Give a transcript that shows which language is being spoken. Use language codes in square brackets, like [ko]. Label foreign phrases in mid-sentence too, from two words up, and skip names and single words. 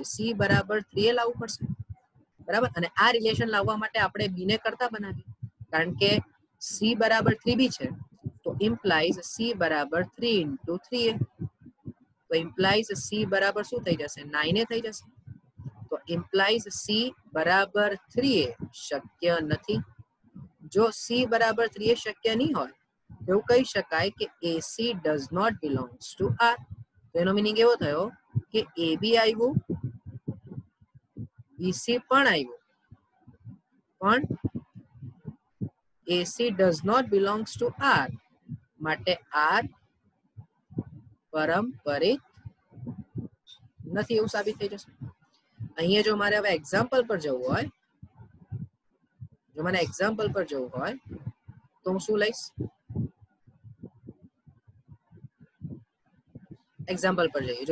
[gu] C બરાબર 3A લાવવું પડશે. બરાબર, અને આ રિલેશન લાવવા માટે આપણે B ને કરતા બનાવીએ, કારણ કે C બરાબર 3B છે તો ઇમ્પ્લાઇઝ C બરાબર 3 into 3A. તો ઇમ્પ્લાઇઝ C બરાબર શું થઈ જશે? 9A થઈ જશે. તો ઇમ્પ્લાઇઝ C બરાબર 3A શક્ય નથી. જો C બરાબર 3A શક્ય નહીં હોય એવું કહી શકાય કે [en] AC does not belongs to R. [gu] તો એનો મીનિંગ એવો થયો કે AB આવ્યું, BC પણ આવ્યું, પણ [en] AC does not belongs to R, [gu] માટે R પરંપરિત નથી એવું સાબિત થઈ જશે. અહીંયા જો મારે હવે એક્ઝામ્પલ પર જવું હોય, જો મને એક્ઝામ્પલ પર જવું હોય તો હું શું લઈશ? એક્ઝામ્પલ પર જઈએ.